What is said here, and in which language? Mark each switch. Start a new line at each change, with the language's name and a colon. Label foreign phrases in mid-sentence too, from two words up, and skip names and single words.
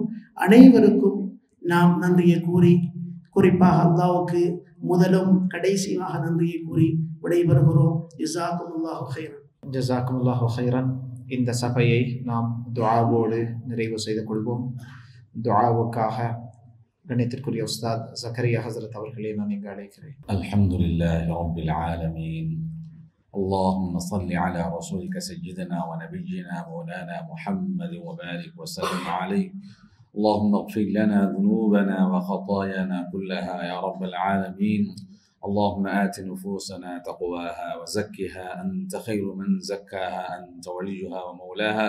Tamil: அனைவருக்கும் நாம் நன்றியை கூறி, குறிப்பாக அல்லாஹ்வுக்கு முதலும் கடைசியாக நன்றியை கூறி விடைபெறுகிறோம்.
Arabic: جزاكم الله خيرا. جزاكم الله خيرا.
Tamil: இந்த சபையை நாம் துஆவோடு நிறைவு செய்து கொள்வோம். துஆவுக்காக கணித்திற்குரிய உஸ்தாத் ஜக்கரியா ஹஸரத் அவர்களை நான் இங்கு அழைக்கிறேன்.
Arabic: الحمد لله رب العالمين. اللهم صل على رسولك سيدنا ونبينا مولانا محمد وبارك وسلم عليه. اللهم اغفر لنا ذنوبنا وخطايانا كلها يا رب العالمين. اللهم آت نفوسنا تقواها وزكها أنت خير من زكاها أنت وليها ومولاها.